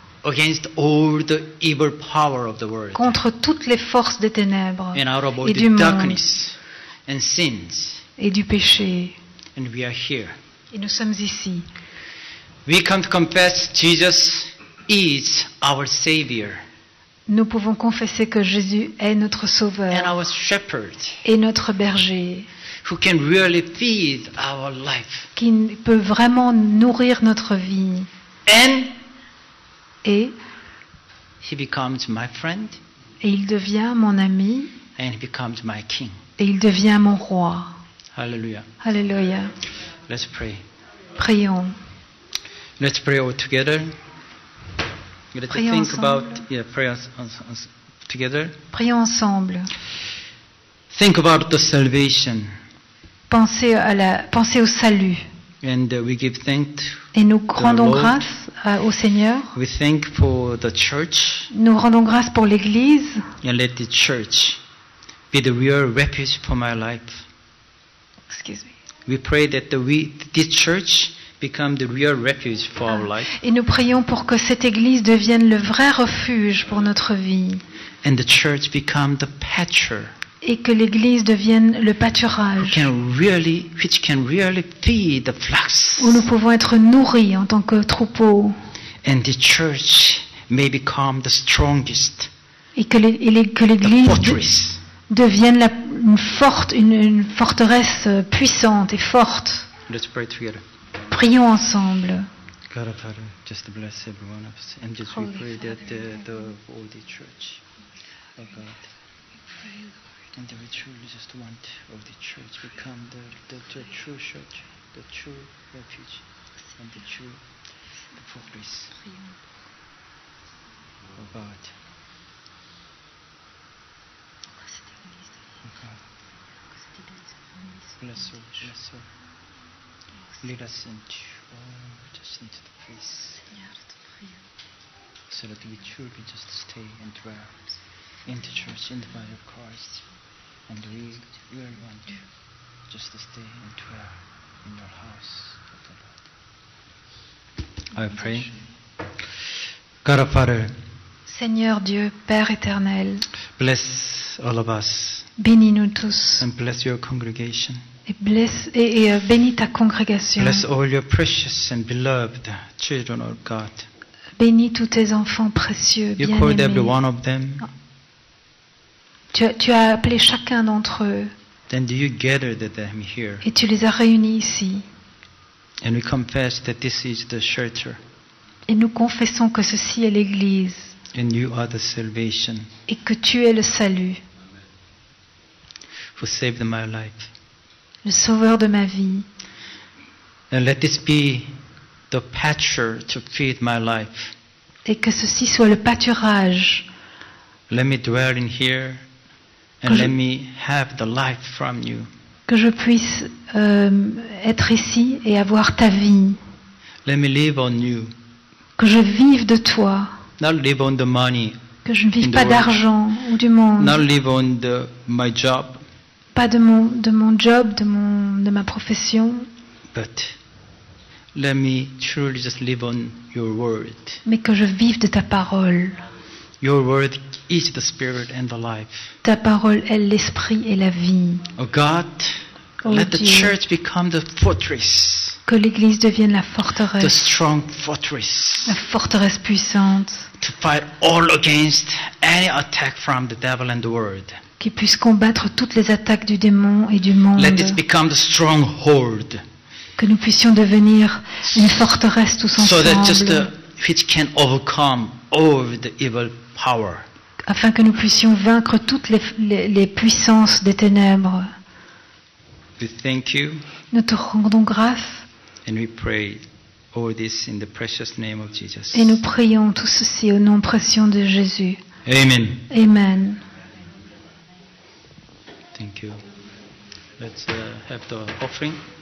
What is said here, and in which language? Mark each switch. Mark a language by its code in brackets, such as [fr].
[en] Against all the evil power of the world. [fr] Contre toutes les forces des ténèbres. [en] And out of all [fr] Et [en] the [fr] du monde. [en] darkness and sins. [fr] Et du péché. [en] And we are here. [fr] Et nous sommes ici. [en] We come to confess Jesus is our Savior [fr] Nous pouvons confesser que Jésus est notre [en] and [fr] sauveur [en] our shepherd [fr] et notre berger, [en] who can really feed our life. [fr] qui peut vraiment nourrir notre vie. [en] And [fr] Et [en] He becomes my friend [fr] il devient mon ami [en] and He becomes my King. [fr] et il devient mon roi. [en] Hallelujah. [fr] Alléluia. [en] Let's pray. [fr] Prions. [en] Let's pray all together. Let's [fr] Prions [en] think [fr] ensemble. [en] about prayer together. [fr] Prions ensemble. [en] Think about the salvation, [fr] Pensez au salut. [en] and we give thanks. [fr] Et nous rendons [en] Lord. [fr] grâce au Seigneur. [en] We thank for the church, [fr] Nous rendons grâce pour l'Église. [en] and let the church be the real refuge for my life. Excuse me. We pray that this church become the real refuge for our life, [fr] Et nous prions pour que cette Église devienne le vrai refuge pour notre vie. [en] and the church become the pasture [fr] Et que l'Église devienne le pâturage [en] which can really feed the flocks, [fr] où nous pouvons être nourris en tant que troupeau. [en] and the church may become the strongest, [fr] Et que [en] the [fr] l'Église [en] fortress. [fr] devienne une forteresse puissante et forte. [en] Let's pray together. [fr] Prions ensemble. [en] God our Father, just bless every one of us, and just we Holy pray that Father, all the church, oh God, and that we truly just want of the church become the true church, the true refuge, and the fortress. Oh God. Oh God. Bless her. Lead us just into the place, so that we truly just stay and dwell in the church, in the body of Christ, and we really want just to stay and dwell in your house of the Lord. I pray. God our Father, [fr] Seigneur Dieu, Père éternel, [en] bless all of us [fr] bénis-nous tous [en] and bless your congregation. [fr] et bénis ta congrégation. [en] Bless all your precious and beloved children of God. [fr] Bénis tous tes enfants précieux, [en] You called every [fr] bien-aimés. [en] one of them. [fr] Tu as appelé chacun d'entre eux [en] Then you gathered them here. [fr] et tu les as réunis ici. [en] And we confess that this is the shelter, [fr] Et nous confessons que ceci est l'Église [en] and you are the salvation [fr] et que tu es le salut, [en] who saved my life. [fr] le sauveur de ma vie. [en] And let this be the pasture to feed my life. [fr] Et que ceci soit le pâturage, [en] Let me dwell in here, and let me have the life from you. [fr] que je puisse être ici et avoir ta vie, [en] Let me live on you, [fr] que je vive de toi, [en] not live on the money, [fr] que je ne vive [en] In the [fr] pas [en] world. [fr] d'argent ou du monde, [en] not live on my job, [fr] pas de mon job, de ma profession, [en] but let me truly just live on your word. [fr] mais que je vive de ta parole. [en] Your word is the spirit and the life. [fr] Ta parole est l'esprit et la vie. [en] Oh God, [fr] Oh [en] let the [fr] Dieu. [en] church become the fortress, [fr] Que l'Église devienne la [en] the [fr] forteresse, [en] strong fortress, [fr] la forteresse puissante, [en] to fight all against any attack from the devil and the world. [fr] qui puisse combattre toutes les attaques du démon et du monde. [en] Let it become the stronghold. [fr] Que nous puissions devenir une forteresse tous [en] So that just [fr] ensemble, [en] which can overcome all the evil power. [fr] afin que nous puissions vaincre toutes les puissances des ténèbres. [en] We thank you [fr] Nous te rendons grâce [en] and we pray all this in the precious name of Jesus. [fr] et nous prions tout ceci au nom précieux de Jésus. [en] Amen. [fr] Amen. [en] Thank you. Let's have the offering.